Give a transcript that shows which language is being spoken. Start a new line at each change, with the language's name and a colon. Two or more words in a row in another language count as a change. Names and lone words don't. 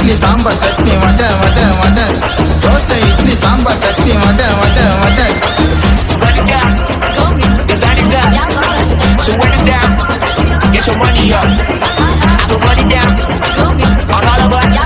Kannada: ಸಾಂಬಾರ್ ಚಟ್ನಿ ವಡೆ ವಡೆ ವಡೆ ದೋಸೆ ಇಡ್ಲಿ ಸಾಂಬಾರ್ ಚಟ್ನಿ ವಡೆ ವಡೆ ವಡೆ
English: Run it down. The sun is up. So run it down. Get your money up. I will run it down. On all of us.